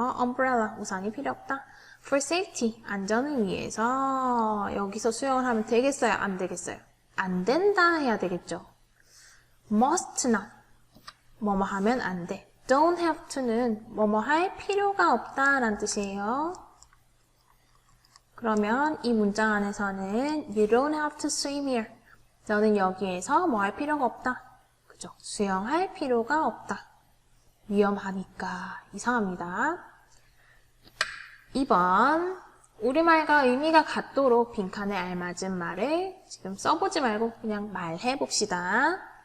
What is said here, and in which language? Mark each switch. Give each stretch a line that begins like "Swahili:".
Korean: umbrella, 우산이 필요 없다.
English: for safety,
Korean: 안전을 위해서. 여기서 수영을 하면 되겠어요? 안 되겠어요? 안 된다 해야 되겠죠? must not, 뭐뭐 하면 안 돼. don't have to는 뭐뭐 할 필요가 없다 라는 뜻이에요. 그러면 이 문장 안에서는
English: you don't have to swim here.
Korean: 너는 여기에서 뭐 할 필요가 없다. 그죠? 수영할 필요가 없다. 위험하니까. 이상합니다. 2번 우리말과 의미가 같도록 빈칸에 알맞은 말을 지금 써보지 말고 그냥 말해봅시다.